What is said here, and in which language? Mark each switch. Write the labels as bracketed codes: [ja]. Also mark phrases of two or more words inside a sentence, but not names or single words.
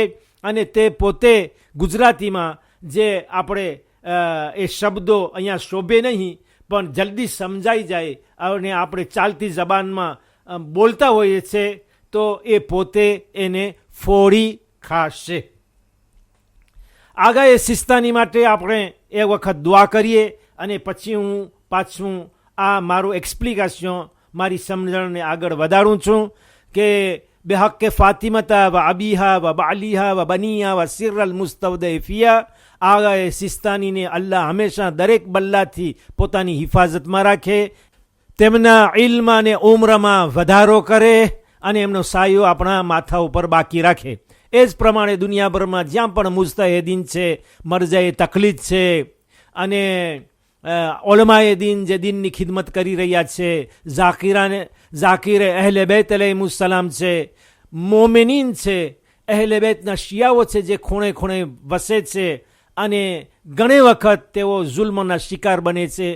[gu] અને તે પોતે ગુજરાતીમાં જે આપણે એ શબ્દો અહીંયા શોભે નહીં, પણ જલ્દી સમજાઈ જાય અને આપણે ચાલતી જબાનમાં બોલતા હોઈએ છીએ, તો એ પોતે એને ફોડી ખાશે. આગળ એ સિસ્તાની માટે આપણે એ વખત દુઆ કરીએ અને પછી હું પાછું આ મારું એક્સપ્લિકેશન, મારી સમજણને આગળ વધારું છું કે [ar] بحق فاطمة وأبيها وبعليها وبنيها وسر المستودع فيها. [gu] આગાએ સિસ્તાનીને અલ્લાહ હંમેશા દરેક બલ્લાથી પોતાની હિફાજતમાં રાખે, તેમના ઇલ્મ અને ઉમ્રમાં વધારો કરે અને એમનો સાયો આપણા માથા ઉપર બાકી રાખે. એ જ પ્રમાણે દુનિયાભરમાં જ્યાં પણ મુસ્તહિદીન છે, મરજાએ તકલીદ છે અને ઓલમાએ દીન જે દીનની ખિદમત કરી રહ્યા છે, ઝાકીરે અહેલે બેત અલૈહિસ્સલામ છે, મોમિનીન છે, અહેલે બેતના શિયાઓ છે જે ખૂણે ખૂણે વસે છે અને ઘણી વખત તેઓ જુલ્મના શિકાર બને છે.